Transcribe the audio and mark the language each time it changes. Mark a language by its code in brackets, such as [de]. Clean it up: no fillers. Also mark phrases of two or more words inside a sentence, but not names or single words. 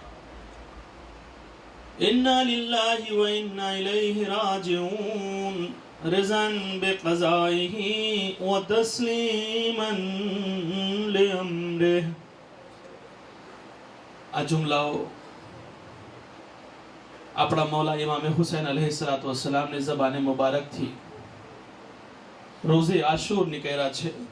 [ar] إنا لله وإنا إليه راجعون رضا بقضائه وتسليما لأمره. [gu] આ જુમલાઓ અપના મૌલા ઇમામ હુસૈન [ar] عليه الصلاة والسلام [gu] ને ઝબાને મુબારક થી રોઝે આશૂર નિકળ્યા છે।